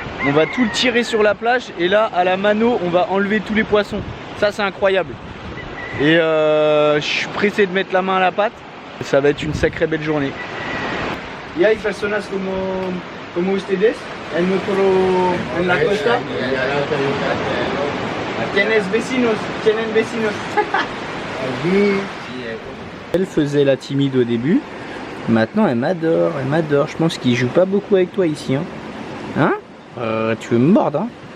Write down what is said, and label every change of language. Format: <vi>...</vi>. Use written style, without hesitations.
<fr>On va tout le tirer sur la plage et là à la mano on va enlever tous les poissons. Ça c'est incroyable. Et je suis pressé de mettre la main à la pâte. Ça va être une sacrée belle journée.</fr> <es>Y hay personas como ustedes en la costa. Tienes vecinos, tienen vecinos.</es> <fr>Elle faisait la timide au début. Maintenant elle m'adore, elle m'adore. Je pense qu'il joue pas beaucoup avec toi ici. Hein, tu veux me mordre, hein?</fr>